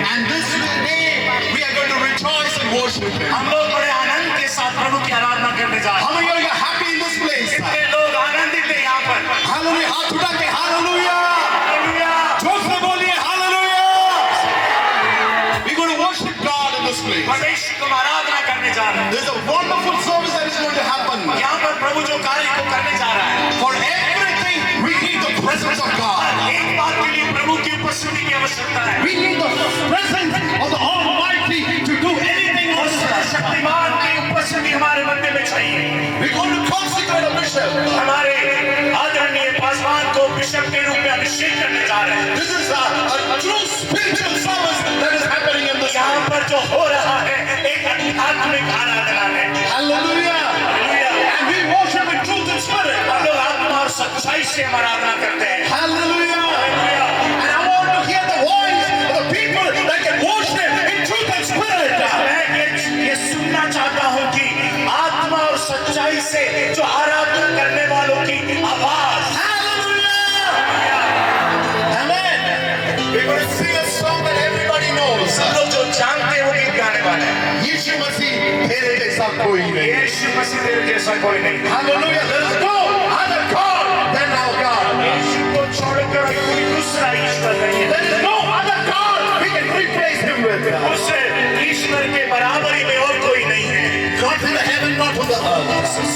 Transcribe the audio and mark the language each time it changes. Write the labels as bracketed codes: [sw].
[en] And this day we are going to rejoice and worship Him. [hi] हम लोग बड़े आनंद के साथ प्रभु की आराधना करने जा रहे हैं। [en] How many of you are happy in this place? [hi] कितने लोग आनंदित हैं यहाँ पर? [en] Hallelujah! [hi] हाथ उठा के Hallelujah! हालेलुया। जोर से बोलिए Hallelujah! [en] We're going to worship God in this place. [hi] परमेश्वर को आराधना करने जा रहे हैं। [en] There's a wonderful service that is going to happen. [hi] यहाँ पर प्रभु जो कार्य को करने जा रहा है, [en] For everything, we need the presence of God. [hi] एक बात के लिए प्रभु की उपस्थिति की आवश्यकता है। [en] We need the presence of the Almighty to do anything on earth. [hi] Shaktimaan की उपस्थिति हमारे मध्य में चाहिए। [en] We're going to consecrate a bishop. [hi] हमारे आदरणीय पासवान को बिशप के रूप में अभिषेक करने जा रहे हैं। [en] This is a true spiritual service that is happening in this [hi] यहाँ [en] place. [hi] पर जो हो रहा है एक आध्यात्मिक आराधना है। [en] Hallelujah. [hi] Hallelujah. [en] And we worship in truth and spirit. [hi] हम लोग आत्मा और सच्चाई से आराधना करते हैं। [en] Hallelujah. [hi] Hallelujah. [en] And I want to hear the voice of the people that can worship in truth and spirit. [hi] मैं ये सुनना चाहता हूँ कि आत्मा और सच्चाई से जो आराधना करने वालों की आवाज। [en] Hallelujah. Amen. We're going to sing a song that everybody knows. [hi] हम लोग जो जानते हैं वो गीत गाने वाले हैं। यीशु मसीह तेरे जैसा कोई नहीं। यीशु मसीह तेरे जैसा कोई नहीं। [en] Hallelujah. There is no other God than our God. [hi] यीशु को छोड़कर कोई दूसरा ईश्वर नहीं है। [en] There is no other God we can replace Him with. [hi] उस ईश्वर के बराबरी में और कोई नहीं है। [en] Not in the heaven, not on the earth.